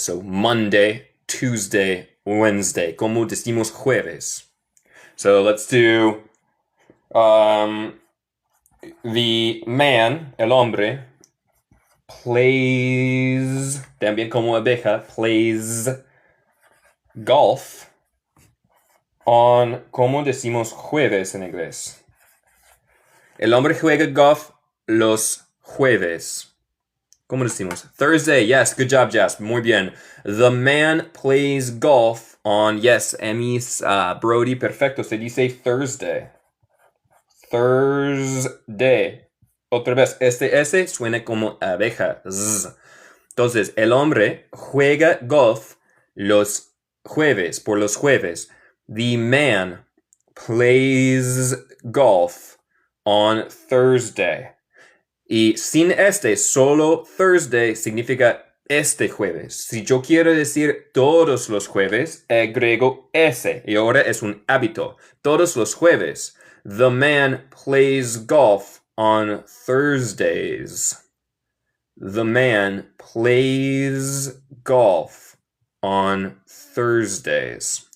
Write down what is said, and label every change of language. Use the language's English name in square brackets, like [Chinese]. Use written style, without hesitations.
[English] So Monday, Tuesday, Wednesday. [Spanish] Como decimos jueves. [English] So let's do the man, [Spanish] el hombre, plays, también como abeja, [English] plays golf on, [Spanish] ¿cómo decimos jueves en inglés? El hombre juega golf los jueves. ¿Cómo decimos? [English] Thursday, yes, good job, Jess. [Spanish] Muy bien. [English] The man plays golf on, yes, Emmy's, Brody, perfecto, [Spanish] se dice [English] Thursday. Thursday. [Spanish] Otra vez, este S suena como abeja. Z. Entonces, el hombre juega golf los jueves, por los jueves. [English] The man plays golf on Thursday. [Spanish] Y sin este, solo Thursday significa este jueves. Si yo quiero decir todos los jueves, agrego ese. Y ahora es un hábito. Todos los jueves. [English] The man plays golf on Thursdays. The man plays golf on Thursdays.